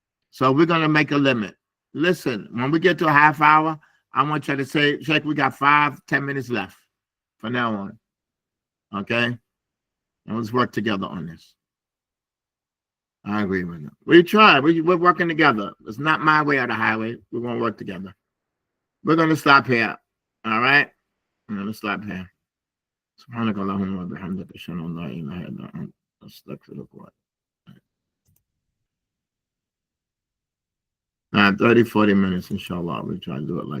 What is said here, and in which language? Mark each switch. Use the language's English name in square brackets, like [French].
[English] So we're gonna make a limit. Listen, when we get to a half hour, I want you to say, Sheikh, we got 5-10 minutes left from now on. Okay? And let's work together on this. I agree with you. We try. We're working together. It's not my way or the highway. We're gonna work together. We're gonna stop here. All right? I'm gonna stop here. [Arabic] سبحانك اللهم وبحمدك أشهد أن لا إله إلا أنت أستغفرك وأتوب. [English] 30, 40 minutes, inshallah. We'll try to do it like